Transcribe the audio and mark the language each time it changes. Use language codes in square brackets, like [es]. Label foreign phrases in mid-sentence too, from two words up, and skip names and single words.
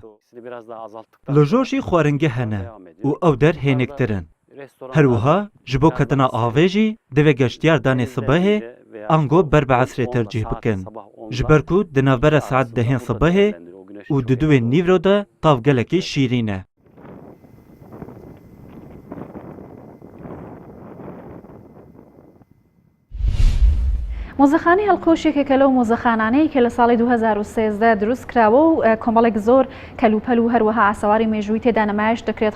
[ku] Li jor jî xwaringeh hene û ew der hênektir in. Her wiha ji bo ketina avê jî divê geştyar danê sibehê an got ber bi esrê tercih bikin. Ji ber ku di navbera saet dehên sibehê û di duên nîvro de tav gelekî şîrîn e. [ckb] مۆزەخانەی هەڵقۆشێکێکە لەو مۆزەخانانەی کە لە ساڵی 2013 دروست کراوە و کۆمەڵێک زۆر کەلوپەل و هەروەها ئاسەواری مێژووی تێدا نمایش دەکرێت.